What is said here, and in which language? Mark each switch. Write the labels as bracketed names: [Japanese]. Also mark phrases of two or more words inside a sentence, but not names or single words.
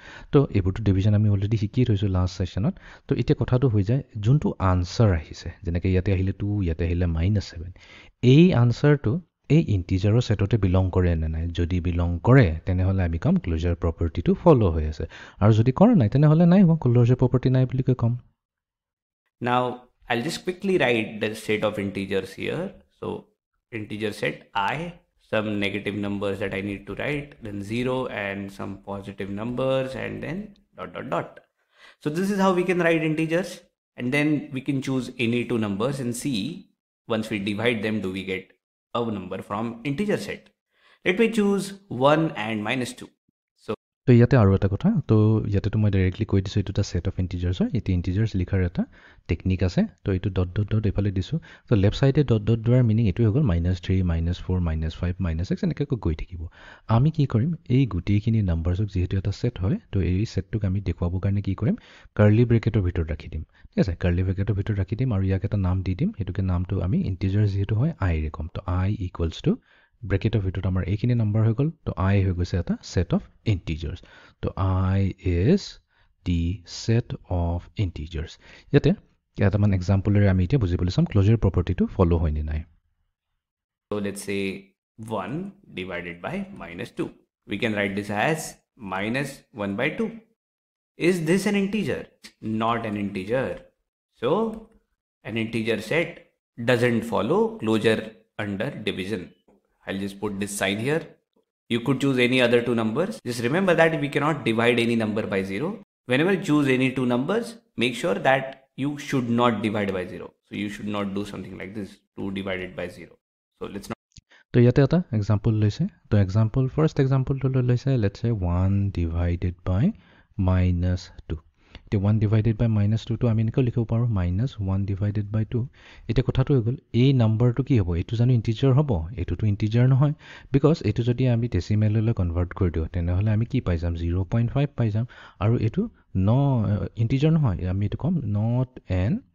[Assamese] তো এইবোৰতো ডিভিজন আমি অলৰেডি শিকি থৈছোঁ [English] last sessionত। [Assamese] তো এতিয়া কথাটো হৈ যায় যোনটো আনচাৰ আহিছে, যেনেকৈ ইয়াতে আহিলে 2, ইয়াতে আহিলে -7, এই আনচাৰটো এই ইণ্টিজাৰৰ [English] setতে belong [Assamese] কৰে নে নাই? যদি বিলং কৰে তেনেহ'লে আমি ক'ম [English] closure propertyটো follow' [Assamese] হৈ আছে, আৰু যদি কৰা নাই তেনেহ'লে নাই হোৱা, [English] closure property [Assamese] নাই বুলি কৈ ক'ম। [English] Now I'll just quickly write the set of integers here. So integer set I, some negative numbers that I need to write, then 0 and some positive numbers, and then dot dot dot. So this is how we can write integers, and then we can choose any two numbers and see once we divide them, do we get a number from integer set. Let me choose 1 and -2. [Assamese] তো ইয়াতে আৰু এটা কথা, তো ইয়াতেতো মই ডাইৰেক্টলি কৈ দিছোঁ এইটো এটা [English] set of integers [Assamese] হয়। এতিয়া ইণ্টিজাৰ্ছ লিখাৰ এটা টেকনিক আছে। তো এইটো [English] dot dot dot [Assamese] এইফালে দিছোঁ। তো [English] left sideে dot dot [Assamese] দিয়াৰ মিনিং এইটোৱে হৈ গ'ল -3, -4, -5, -6 এনেকৈ গৈ থাকিব। আমি কি কৰিম? এই গোটেইখিনি নাম্বাৰছক যিহেতু এটা ছেট হয়, তো এই ছেটটোক আমি দেখুৱাবৰ কাৰণে কি কৰিম? [English] curly bracketৰ [Assamese] ভিতৰত ৰাখি দিম। ঠিক আছে, [English] curly bracketৰ [Assamese] ভিতৰত ৰাখি দিম আৰু ইয়াক এটা নাম দি দিম। সেইটোকে নামটো আমি ইণ্টিজাৰ্ছ যিহেতু হয় আইৰে ক'ম। তো I [English] equals to [Assamese] ব্ৰেকেটৰ ভিতৰত আমাৰ এইখিনি নাম্বাৰ হৈ গ'ল। তো I হৈ গৈছে এটা [English] set of integers. তো I is the set of integers. [Assamese] ইয়াতে কেইটামান এক্সাম্পলেৰে আমি এতিয়া বুজিবলৈ চাম [English] closure propertyটো follow' [Assamese] হয় নে নাই। [English] So let's say 1 divided by -2. We can write this as -1/2. Is this an integer? Not an integer. So an integer set doesn't follow closure under division. I'll just put this sign here. You could choose any other two numbers. Just remember that we cannot divide any number by 0. Whenever you choose any two numbers, make sure that you should not divide by 0. So you should not do something like this, 2 divided by 0. So let's not. [Assamese] তো ইয়াতে এটা এক্সাম্পল লৈছে। তো [English] first exampleটো [Assamese] লৈছে [English] let's say 1 divided by -2. [Assamese] এতিয়া [English] 1 divided by -2 [Assamese] টো আমি এনেকৈ লিখিব পাৰোঁ [English] -1 divided by 2 [Assamese] এতিয়া কথাটো হৈ গ'ল এই নাম্বাৰটো কি হ'ব এইটো জানো ইণ্টিজাৰ হ'ব এইটোতো ইণ্টিজাৰ নহয় বিকজ এইটো যদি আমি [English] decimalলৈ convert [Assamese] কৰি দিওঁ তেনেহ'লে আমি কি পাই যাম 0.5 পাই যাম আৰু এইটো ইণ্টিজাৰ নহয় আমি এইটো ক'ম [English] not an